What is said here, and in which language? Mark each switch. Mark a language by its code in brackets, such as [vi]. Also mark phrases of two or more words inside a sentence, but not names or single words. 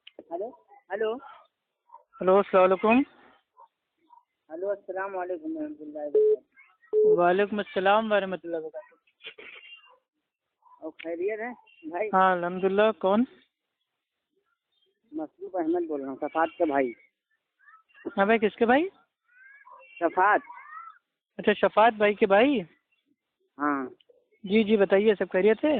[en] hello hello [ar] हेलो السلام عليكم. हेलो السلام عليكم رحمة الله و بركاته. وعليكم السلام ورحمة الله وبركاته. [hi] और खैरियत है भाई? हाँ अल्हम्दुलिल्लाह। कौन? मसरूफ अहमद बोल रहा हूँ, सफात का भाई। हाँ भाई, किसके भाई? सफात। अच्छा, शफात भाई के भाई। हाँ जी जी, बताइए, सब खैरियत है?